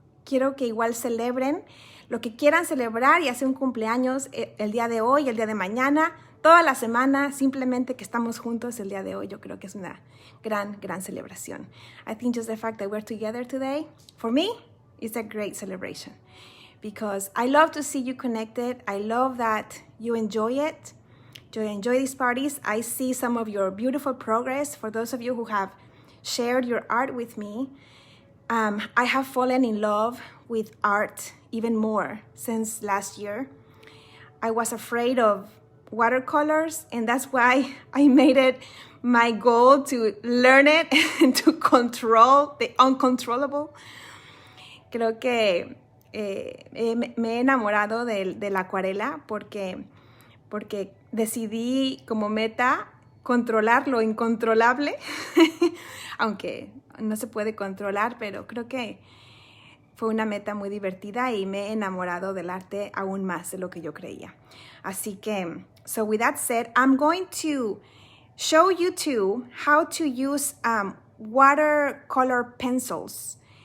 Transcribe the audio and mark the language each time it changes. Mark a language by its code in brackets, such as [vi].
[es] Quiero que igual celebren lo que quieran celebrar, ya sea un cumpleaños el día de hoy, el día de mañana, toda la semana, simplemente que estamos juntos el día de hoy. Yo creo que es una gran celebración. [en] I think just the fact that we're together today, for me, is a great celebration. Because I love to see you connected. I love that you enjoy it. You enjoy these parties. I see some of your beautiful progress. For those of you who have shared your art with me, I have fallen in love with art even more since last year. I was afraid of watercolors, and that's why I made it my goal to learn it and to control the uncontrollable. [es] Creo que me he enamorado de la acuarela porque decidí como meta controlar lo incontrolable, aunque no se puede controlar, pero creo que fue una meta muy divertida y me he enamorado del arte aún más de lo que yo creía. Así que, [en] so with that said, I'm going to show you too how to use watercolor pencils.